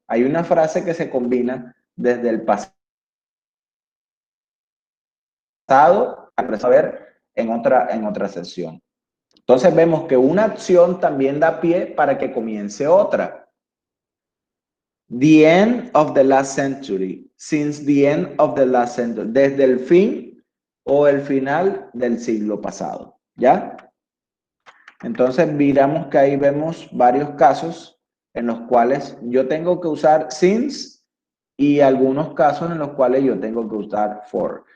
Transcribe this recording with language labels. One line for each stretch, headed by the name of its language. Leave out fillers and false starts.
Spanish: Hay una frase que se combina desde el pasado a ver en otra sesión. Entonces vemos que una acción también da pie para que comience otra.
English: The end of the last century. Since the end of the last century.
Spanish: Desde el fin o el final del siglo pasado. ¿Ya? Entonces miramos que ahí vemos varios casos en los cuales yo tengo que usar since y algunos casos en los cuales yo tengo que usar for.